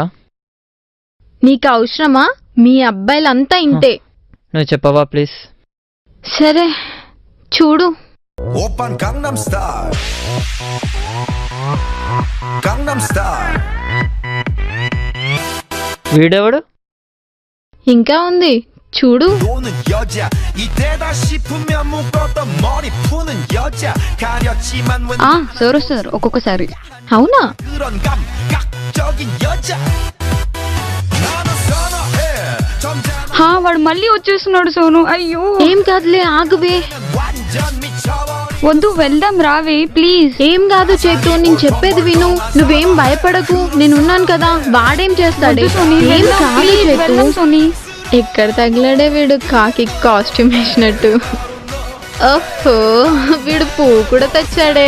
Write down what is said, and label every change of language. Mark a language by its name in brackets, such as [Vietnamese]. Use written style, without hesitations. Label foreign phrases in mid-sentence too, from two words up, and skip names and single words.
[Telugu] నీకు అవసరమా? మీ అబ్బాయిలంతా ఇంతే. నువ్వు చెప్పవా ప్లీజ్. సరే చూడు. [Korean] 오빤 강남스타일 강남스타일. [Telugu] వీడెవడు? ఇంకా ఉంది చూడు. [Korean] 노는 여자 이때다 싶으면 묶었던 머리 푸는 여자 가렸지만 웬 [Telugu] సార్ ఒక్కొక్కసారి. అవునా? [Korean] 그런 감각적인 여자 나는 선호해 점잖은 [Telugu] వాడు మళ్ళీ వచ్చేస్తున్నాడు సోను. అయ్యో ఏం కాదులే, ఆగువే. [Korean] 완전 미쳐버린 [Telugu] వద్దు, వెళ్దాం రావే ప్లీజ్. ఏం కాదు చేతు, నేను చెప్పేది విను. నువ్వేం భయపడకు, నేనున్నాను కదా. వాడేం చేస్తాడే? ఏం కాదు చేతు. సోని ఎక్కడ తగిలాడే వీడు, కాకి కాస్ట్యూమ్ వేసినట్టు. ఓహో, వీడు పువ్వు కూడా తెచ్చాడే.